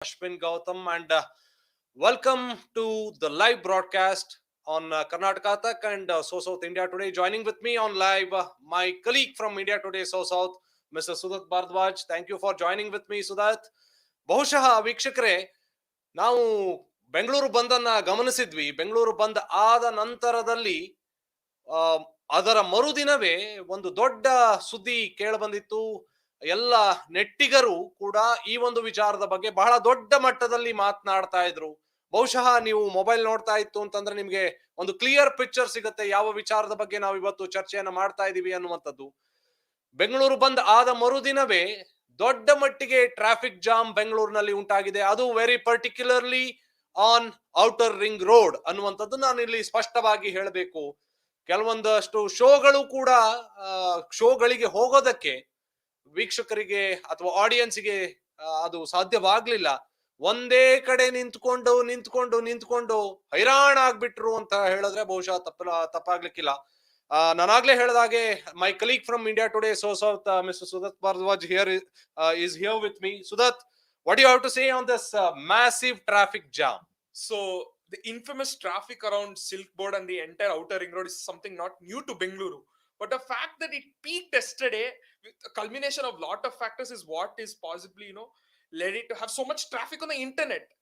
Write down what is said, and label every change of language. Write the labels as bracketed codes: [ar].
[en] Ashwin Gautam, and welcome to the live broadcast on Karnataka Tak and SoSouth India Today. Joining with me on live, my colleague from India Today SoSouth, Mr. Sudat Bhardwaj. Thank you for joining with me, Sudat. [kn] ಬಹುಶಃ ವೀಕ್ಷಕರೇ, ನಾವು ಬೆಂಗಳೂರು ಬಂದನ್ನ ಗಮನಿಸಿದ್ವಿ. ಬೆಂಗಳೂರು ಬಂದ್ ಆದ ನಂತರದಲ್ಲಿ ಆ ಅದರ ಮರುದಿನವೇ ಒಂದು ದೊಡ್ಡ ಸುದ್ದಿ ಕೇಳಬಂದಿತ್ತು. ಎಲ್ಲ ನೆಟ್ಟಿಗರು ಕೂಡ ಈ ಒಂದು ವಿಚಾರದ ಬಗ್ಗೆ ಬಹಳ ದೊಡ್ಡ ಮಟ್ಟದಲ್ಲಿ ಮಾತನಾಡ್ತಾ ಇದ್ರು. ಬಹುಶಃ ನೀವು ಮೊಬೈಲ್ ನೋಡ್ತಾ ಇತ್ತು ಅಂತಂದ್ರೆ ನಿಮ್ಗೆ ಒಂದು ಕ್ಲಿಯರ್ ಪಿಕ್ಚರ್ ಸಿಗುತ್ತೆ ಯಾವ ವಿಚಾರದ ಬಗ್ಗೆ ನಾವು ಇವತ್ತು ಚರ್ಚೆಯನ್ನ ಮಾಡ್ತಾ ಇದೀವಿ ಅನ್ನುವಂಥದ್ದು. ಬೆಂಗಳೂರು ಬಂದ್ ಆದ ಮರುದಿನವೇ ದೊಡ್ಡ ಮಟ್ಟಿಗೆ ಟ್ರಾಫಿಕ್ ಜಾಮ್ ಬೆಂಗಳೂರಿನಲ್ಲಿ ಉಂಟಾಗಿದೆ. ಅದು [en] very particularly on [kn] outer ring road ಅನ್ನುವಂಥದ್ದು ನಾನು ಇಲ್ಲಿ ಸ್ಪಷ್ಟವಾಗಿ ಹೇಳಬೇಕು. ಕೆಲವೊಂದಷ್ಟು ಶೋಗಳು ಕೂಡ ಶೋಗಳಿಗೆ ಹೋಗೋದಕ್ಕೆ ವೀಕ್ಷಕರಿಗೆ ಅಥವಾ ಆಡಿಯನ್ಸ್ಗೆ ಅದು ಸಾಧ್ಯವಾಗ್ಲಿಲ್ಲ. ಒಂದೇ ಕಡೆ ನಿಂತ್ಕೊಂಡು ನಿಂತ್ಕೊಂಡು ನಿಂತ್ಕೊಂಡು ಹೈರಾಣ ಆಗ್ಬಿಟ್ರು ಅಂತ ಹೇಳಿದ್ರೆ ಬಹುಶಃ ತಪ್ಪಾಗ್ಲಿಕ್ಕಿಲ್ಲ. ನಾನಾಗ್ಲೇ ಹೇಳಿದಾಗೆ [en] My colleague from India Today SoSouth, Mr. Sudat Bhardwaj here is here with me. Sudat, what do you have to say on this massive traffic jam? So the infamous traffic around Silk Board and the entire outer ring road is something not new to Bengaluru. But the fact that it peaked yesterday with a culmination of lot of factors is what is possibly, led it to have so much traffic on the internet.